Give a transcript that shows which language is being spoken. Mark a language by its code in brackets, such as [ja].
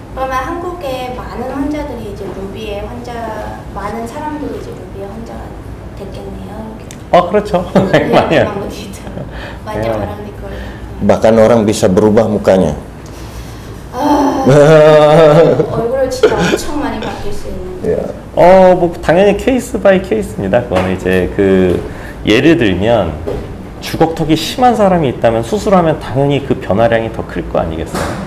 [ko] 그러면 한국에 많은 환자들이 이제 루비의 많은 사람들이 이제 루비의 환자가 됐겠네요. 그렇죠. 네, 많이 [id] banyak orang di Korea. Bahkan orang bisa berubah mukanya. [ko] 얼굴을 진짜 엄청 많이 바뀔 수 있는. 뭐 당연히 케이스 바이 케이스입니다. 그거는 이제 예를 들면 주걱턱이 심한 사람이 있다면 수술하면 당연히 그 변화량이 더 클 거 아니겠어요?